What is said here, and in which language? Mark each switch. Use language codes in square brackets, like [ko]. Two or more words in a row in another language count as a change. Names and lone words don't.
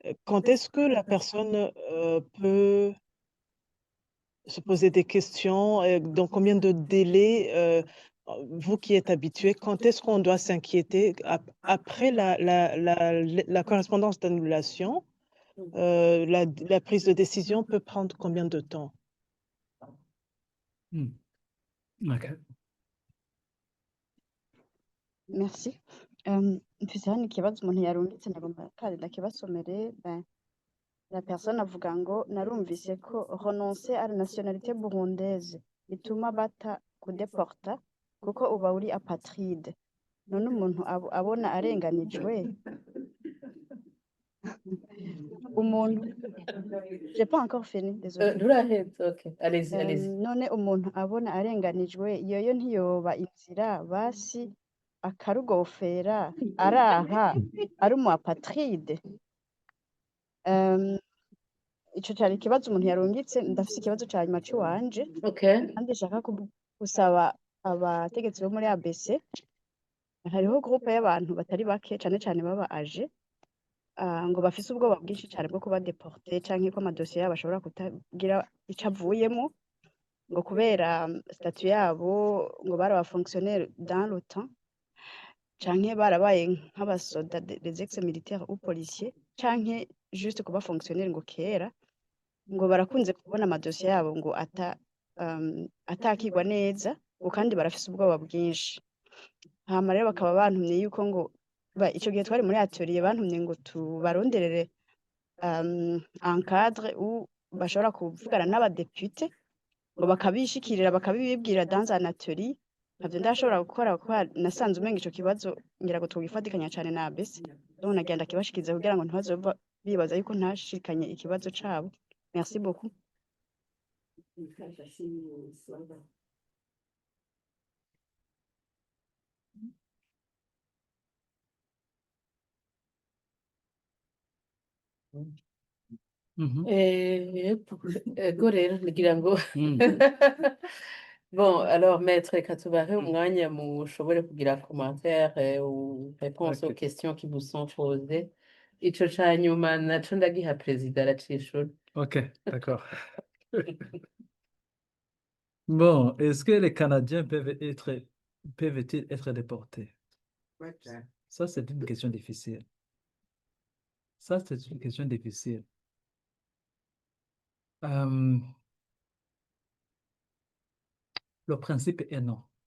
[fr] quand est-ce que la personne peut se poser des questions, dans combien de délais, vous qui êtes habitué, quand est-ce qu'on doit s'inquiéter après la correspondance d'annulation, la prise de décision peut prendre combien de temps? OK. Merci. [rn] Mfise hano ikibazo umuntu yarungitse nagomba kandi ndakibasomere. La personne avuga ngo narumvise ko [fr] renoncer à la nationalité burundaise [rn] bituma bata kudeporta kuko uba uri apatride. None umuntu abona arenganijwe umuntu [fr] j'ai pas encore fini, désolé. Nturahenze, okay. Allez-y, allez-y. [rn] None umuntu abona arenganijwe yoyo ntiyoba inzira basi akarugofera araha ari umu apatride. Ico cari ikibazo umuntu yarungitse. Ndafise ikibazo ca nyuma ciwanje Okay. kandi nshaka gusaba abategetsi bo muri ABC. Hariho groupe y'abantu batari bake cane cane baba age ngo bafise ubwoba bwinshi cane bwo kuba deporté canke ko amadosiye yabo ashobora kutagira ico avuyemwo ngo kubera statut yabo ngo bari aba [fr] fonctionnaire dans le temps [rn] canke barabaye nk'abasoda [fr] des ex militaires ou policiers [rn] canke juste kuba fonctionnaire ngo kera ngo barakunze kubona amadosiye yabo ngo atakigwa neza ngo kandi barafise ubwoba bwinshi. Hama rero bakaba bantumye yuko ngo ico gihe twari muri atelier bantumye ngo tubaronderere [fr] un cadre [rn] où bashobora kuvugana n'abadepute ngo bakabishikirira bakabibibwira [fr] dans un atelier. [rn] Navyo ndashobora gukora kuko nasanze umenga ico kibazo ngira ngo twogifatikanya cane na ABC. Donc nagenda kibashikiriza kugira ngo ntibazova bibaza yuko ntashikanye ikibazo cabo. [fr] Merci beaucoup. [rn] Go rero ngira ngo [fr] bon, alors maître Katubare, [rn] umwanya mushobore kugira [fr] commentaire ou réponse aux questions qui vous sont posées. [rn] Ico ca nyuma naco ndagiha perezida aracishura. [fr] OK, d'accord. Bon, est-ce que les Canadiens peuvent-ils être déportés? Ça, c'est une question difficile. Ça, c'est une question difficile. Le principe est non.